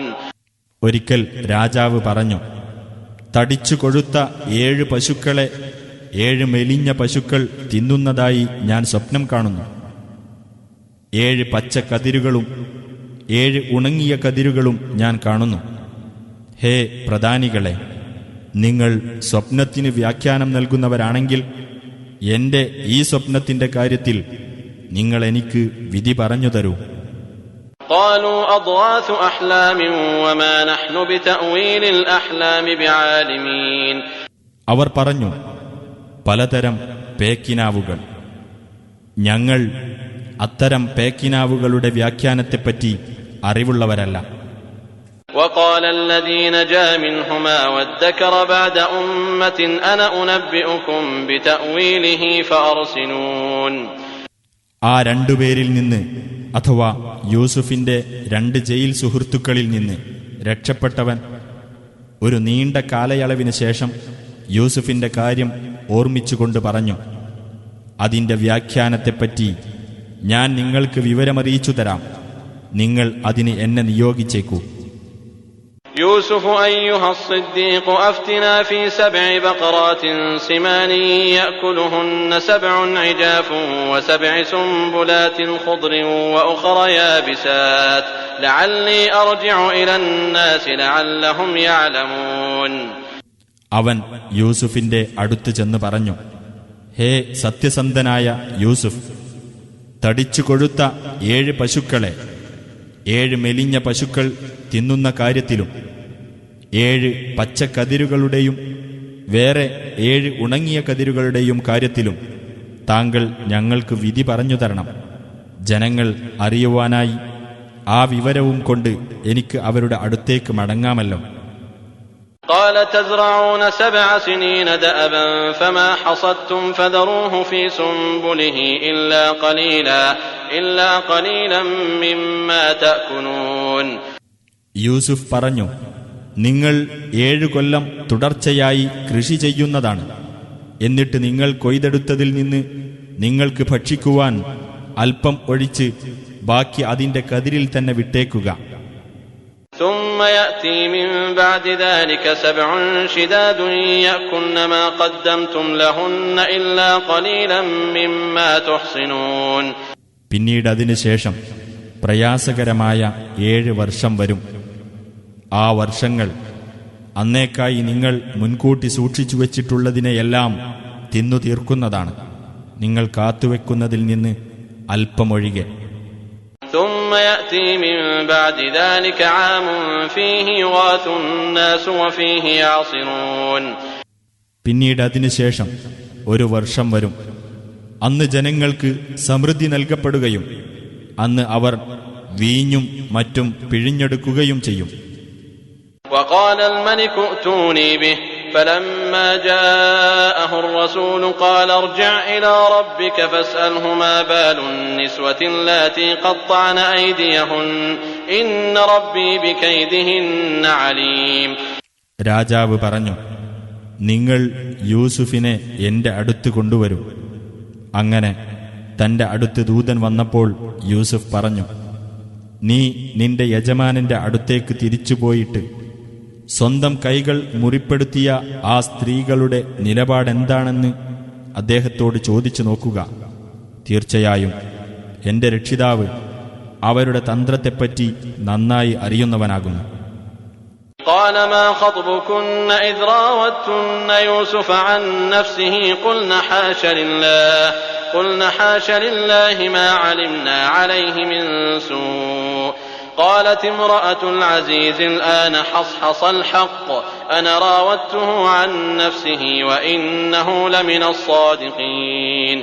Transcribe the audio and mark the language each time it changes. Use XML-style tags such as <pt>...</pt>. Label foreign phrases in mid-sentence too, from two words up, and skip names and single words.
<ml>ഒരിക്കൽ രാജാവ് പറഞ്ഞു, തടിച്ചു കൊഴുത്ത 7 പശുക്കളെ 7 മെലിഞ്ഞ പശുക്കൾ തിന്നുന്നതായി ഞാൻ സ്വപ്നം കാണുന്നു. 7 പച്ച കതിരുകളും 7 ഉണങ്ങിയ കതിരുകളും ഞാൻ കാണുന്നു. ഹേ പ്രധാനികളെ, നിങ്ങൾ സ്വപ്നത്തിന് വ്യാഖ്യാനം നൽകുന്നവരാണെങ്കിൽ എന്റെ ഈ സ്വപ്നത്തിന്റെ കാര്യത്തിൽ നിങ്ങൾ എനിക്ക് വിധി പറഞ്ഞു തരൂ.</ml> <ar>قالوا أضغاث أحلام وما نحن بتأويل الأحلام بعالمين.</ar> <ml>അവർ പറഞ്ഞു, പലതരം പേക്കിനാവുകൾ. ഞങ്ങൾ അത്തരം പേക്കിനാവുകളുടെ വ്യാഖ്യാനത്തെപ്പറ്റി അറിവുള്ളവരല്ല.</ml> <ar>وقال الذي نجا منهما وادكر بعد أمة أنا أنبئكم بتأويله فأرسلون.</ar> <ml>ആ രണ്ടുപേരിൽ നിന്ന്, അഥവാ യൂസുഫിന്റെ 2 ജയിൽ സുഹൃത്തുക്കളിൽ നിന്ന് രക്ഷപ്പെട്ടവൻ ഒരു നീണ്ട കാലയളവിന് ശേഷം യൂസുഫിന്റെ കാര്യം ഓർമ്മിച്ചുകൊണ്ട് പറഞ്ഞു, അതിന്റെ വ്യാഖ്യാനത്തെപ്പറ്റി ഞാൻ നിങ്ങൾക്ക് വിവരമറിയിച്ചു തരാം. നിങ്ങൾ അതിന് എന്നെ നിയോഗിച്ചേക്കൂ.</ml> <ar>يوسف أيها الصديق أفتنا في 7 بقرات سمان يأكلهن 7 عجاف و7 سنبلات خضر وأخر يابسات لعلي أرجع إلى الناس لعلهم يعلمون.</ar> <ml>അവൻ യൂസുഫിന്റെ അടുത്ത് ചെന്ന് പറഞ്ഞു, ഹേ സത്യസന്ധനായ യൂസുഫ്, തടിച്ചു കൊഴുത്ത 7 പശുക്കളെ 7 മെലിഞ്ഞ പശുക്കൾ തിന്നുന്ന കാര്യത്തിലും 7 പച്ചക്കതിരുകളുടെയും വേറെ 7 ഉണങ്ങിയ കതിരുകളുടെയും കാര്യത്തിലും താങ്കൾ ഞങ്ങൾക്ക് വിധി പറഞ്ഞു തരണം. ജനങ്ങൾ അറിയുവാനായി ആ വിവരവും കൊണ്ട് എനിക്ക് അവരുടെ അടുത്തേക്ക് മടങ്ങാമല്ലോ.</ml> <ar>قال تزرعون 7 سنين دأبا فما حصدتم فذروه في سنبله إلا قليلا مما تأكلون.</ar> <ml>യൂസുഫ് പറഞ്ഞു, നിങ്ങൾ 7 കൊല്ലം തുടർച്ചയായി കൃഷി ചെയ്യുന്നതാണ്. എന്നിട്ട് നിങ്ങൾ കൊയ്തെടുത്തതിൽ നിന്ന് നിങ്ങൾക്ക് ഭക്ഷിക്കുവാൻ അല്പം ഒഴിച്ച് ബാക്കി അതിന്റെ കതിരിൽ തന്നെ വിട്ടേക്കുക.</ml> <ar>ثم يأتي من بعد ذلك 7 شداد يأكلن ما قدمتم لهن إلا قليلا مما تحصنون.</ar> <ml>പിന്നീട് അതിനുശേഷം പ്രയാസകരമായ 7 വർഷം വരും. ആ വർഷങ്ങൾ അന്നേക്കായി നിങ്ങൾ മുൻകൂട്ടി സൂക്ഷിച്ചു വച്ചിട്ടുള്ളതിനെയെല്ലാം തിന്നു തീർക്കുന്നതാണ്, നിങ്ങൾ കാത്തുവെക്കുന്നതിൽ നിന്ന് അല്പമൊഴികെ.</ml> <ar>ثم يأتي من بعد ذلك عام فيه يغاث الناس وفيه يعصرون.</ar> <ml>പിന്നീട് അതിനുശേഷം 1 വർഷം വരും. അന്ന് ജനങ്ങൾക്ക് സമൃദ്ധി നൽകപ്പെടുകയും അന്ന് അവർ വീഞ്ഞും മറ്റും പിഴിഞ്ഞെടുക്കുകയും ചെയ്യും.</ml> <ar>وقال الملك ائتوني به فلما جاءه الرسول قال ارجع إلى ربك فاسأله ما بال النسوة اللاتي قطعن أيديهن إن ربي بكيدهن عليم.</ar> <ml>രാജാവ് പറഞ്ഞു, നിങ്ങൾ യൂസുഫിനെ എന്റെ അടുത്ത് കൊണ്ടുവരൂ. അങ്ങനെ തന്റെ അടുത്ത് ദൂതൻ വന്നപ്പോൾ യൂസുഫ് പറഞ്ഞു, നീ നിന്റെ യജമാനന്റെ അടുത്തേക്ക് തിരിച്ചുപോയിട്ട് സ്വന്തം കൈകൾ മുറിപ്പെടുത്തിയ ആ സ്ത്രീകളുടെ നിലപാടെന്താണെന്ന് അദ്ദേഹത്തോട് ചോദിച്ചു നോക്കുക. തീർച്ചയായും എന്റെ രക്ഷിതാവ് അവരുടെ തന്ത്രത്തെപ്പറ്റി നന്നായി അറിയുന്നവനാകുന്നു.</ml> <ar>قال ما خطبكن إذ راوتن يوسف عن نفسه قلن حاش لله ما علمنا عليه من سوء قالت امرأة العزيز الآن حصحص الحق أنا راودته عن نفسه وإنه لمن الصادقين.</ar>